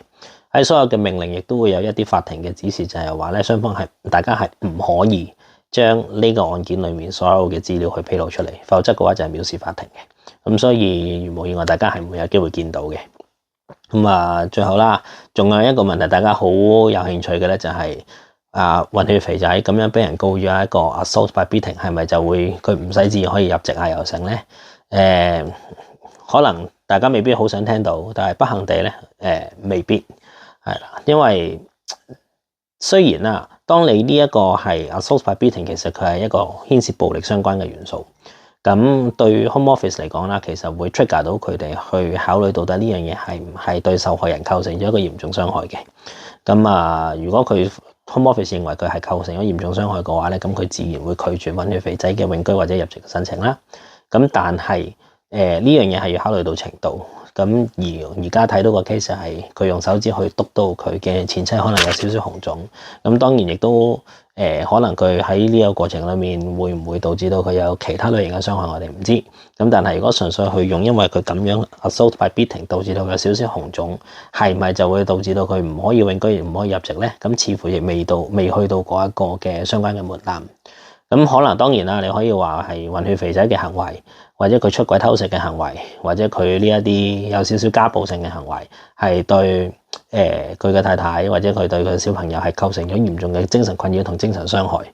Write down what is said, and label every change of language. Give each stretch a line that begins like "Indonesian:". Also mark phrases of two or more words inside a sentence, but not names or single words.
Cantonese: 喺所有嘅命令亦都會有一啲法庭嘅指示，就係話咧雙方大家係唔可以將呢個案件裡面所有嘅資料去披露出嚟，否則嘅話就係藐視法庭嘅。咁所以如無意外，大家係唔會有機會見到嘅。咁啊，最後啦，仲有一個問題，大家好有興趣嘅咧，就係混血肥仔咁樣俾人告咗一個
English: assault by beating，
Cantonese: 係咪就會佢唔使旨可以入籍啊又成咧？可能大家未必好想聽到，但係不幸地咧，未必係啦，因為雖然啦，當你呢一個係
English: assault by beating，
Cantonese: 其實佢係一個牽涉暴力相關嘅元素。咁對 Home Office 嚟講啦，其實會 trigger 到佢哋去考慮到底呢樣嘢係唔係對受害人構成咗一個嚴重傷害嘅。咁如果佢 Home Office 認為佢係構成咗嚴重傷害嘅話咧，咁佢自然會拒絕混血肥仔嘅永居或者入籍嘅申請啦。咁但係呢樣嘢係要考慮到程度。咁而家睇到個 case 係佢用手指去督到佢嘅前妻可能有少少紅腫。咁當然亦都可能佢喺呢個過程裡面會唔會導致到佢有其他類型嘅傷害，我哋唔知。咁但係如果純粹去用因為佢咁樣
English: assault by beating
Cantonese: 導致到佢有少少紅腫，係咪就會導致到佢唔可以永居唔可以入籍咧？咁似乎亦未去到嗰一個嘅相關嘅門檻。咁可能當然啦，你可以話係混血肥仔嘅行為，或者佢出軌偷食嘅行為，或者佢呢一啲有少少家暴性嘅行為，係對佢嘅太太或者佢對佢嘅小朋友係構成咗嚴重嘅精神困擾同精神傷害。